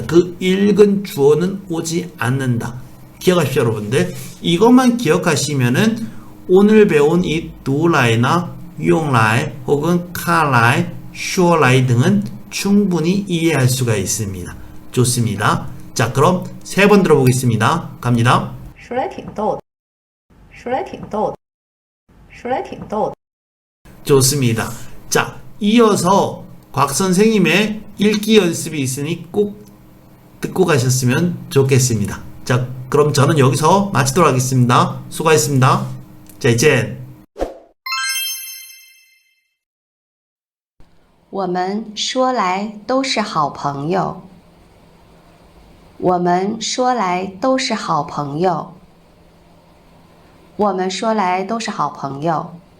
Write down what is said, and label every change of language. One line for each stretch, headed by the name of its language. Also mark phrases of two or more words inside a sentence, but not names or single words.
Korean: 그 읽은 주어는 오지 않는다. 기억하십시오, 여러분들. 이것만 기억하시면은 오늘 배운 이 두라이나 용라이 혹은 카라이, 쇼라이 등은 충분히 이해할 수가 있습니다. 좋습니다. 자, 그럼 세 번 들어보겠습니다. 갑니다.
Chinese: 说来挺逗的，说来挺逗的，说来挺逗的。
Korean: 좋습니다. 자, 이어서 곽 선생님의 읽기 연습이 있으니 꼭 듣고 가셨으면 좋겠습니다. 자, 그럼 저는 여기서 마치도록 하겠습니다. 수고하셨습니다. 자, 이제
Chinese: 我们说来都是好朋友，我们说来都是好朋友，我们说来都是好朋友。